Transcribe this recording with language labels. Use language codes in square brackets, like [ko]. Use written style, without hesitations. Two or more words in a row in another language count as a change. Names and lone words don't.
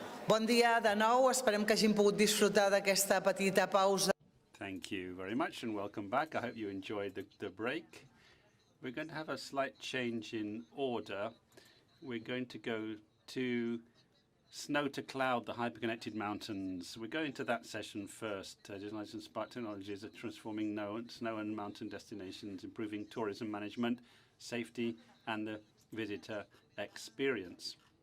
[ca] Bon dia de nou, esperem que hagin pogut disfrutar d'aquesta petita pausa. [en] Thank you very much and welcome back. I hope you enjoyed the break. We're going to have a slight change in order. We're going to go to snow to cloud, the hyperconnected mountains. We're going to that session first. Digitalized and smart technologies are transforming snow and mountain destinations, improving tourism management, safety, and the visitor experience.